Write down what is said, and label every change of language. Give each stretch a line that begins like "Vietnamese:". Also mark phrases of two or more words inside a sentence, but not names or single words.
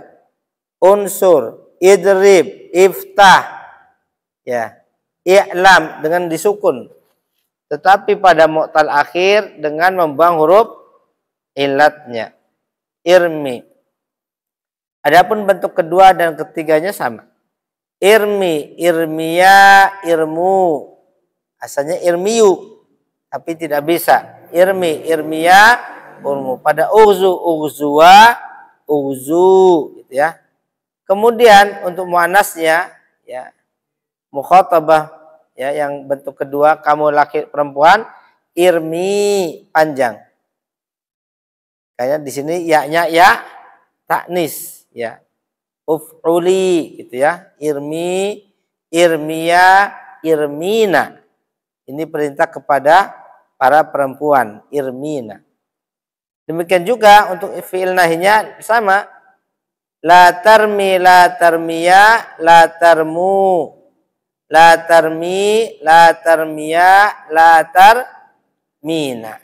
Arabic: انصر، اضرب، افتح، يا، اعلم
Indonesian: dengan disukun. Tetapi pada
Arabic: معتل الآخر
Indonesian: dengan membuang huruf ilatnya.
Arabic: ارمِ.
Indonesian: Adapun bentuk kedua dan ketiganya sama.
Arabic: ارمِ, ارميا، ارموا.
Indonesian: Asalnya irmiyu, tapi tidak bisa.
Arabic: ارمِ، ارميا، ارموا. Pada اغزُ، اغزوا، اغزوا,
Indonesian: gitu ya. Kemudian untuk muannasnya, ya, mukhatabah, ya, yang bentuk kedua, kamu laki perempuan, irmi panjang. Kayaknya di sini ya-nya ya taknis ya.
Arabic: Uf'uli
Indonesian: gitu ya.
Arabic: ارمِ، ارميا، ارمينَ.
Indonesian: Ini perintah kepada para perempuan, irmina. Demikian juga untuk fi'il nahinya sama.
Arabic: لا ترمِ، لا ترميا، لا ترموا. لا ترمِ، لا ترميا، لا ترمينَ.